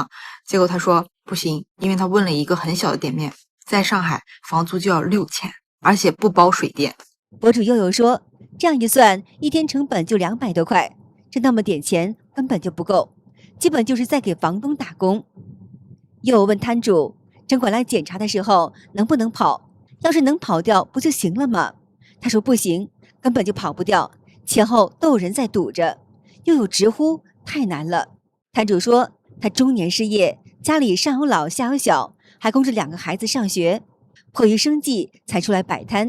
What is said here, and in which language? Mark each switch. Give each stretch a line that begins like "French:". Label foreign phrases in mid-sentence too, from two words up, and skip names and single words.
Chinese: 結果他說不行，因為他問了一個很小的店面，在上海房租就要6000，而且不包水電。博主悠悠說，這樣一算，一天成本就200多塊，這那麼點錢根本就不夠，基本就是在給房東打工。又問攤主，城管來檢查的時候能不能跑？要是能跑掉不就行了嗎？他說不行，根本就跑不掉，前後都有人在堵着。又有直呼太難了。攤主說他中年失業，家裡上有老下有小，還供着2個孩子上學，迫於生計才出來擺攤。